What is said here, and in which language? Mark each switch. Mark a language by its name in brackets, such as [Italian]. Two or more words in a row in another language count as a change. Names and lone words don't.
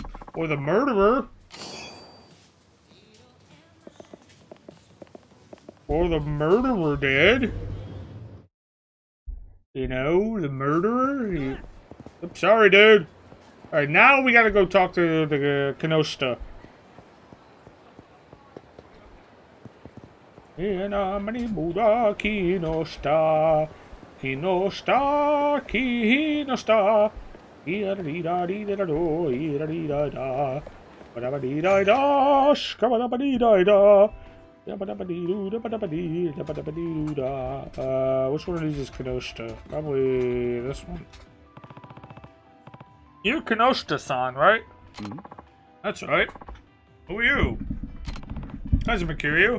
[English] Or the murderer. Or the murderer did. You know, the murderer. I'm sorry, dude. Alright, now we gotta go talk to the Kinoshita. Inamani Buddha Kinoshita. Kinoshita. Kinoshita. Ira-dee-da-dee-da-da-do. Ira-dee-da-da. Ba-da-ba-dee-da-da. Shka-ba-da-ba-dee-da-da. Which one of these is Kinoshita? Probably this one. You're Kinoshita-san, right? That's right. Who are you? Kazuma Kiryu.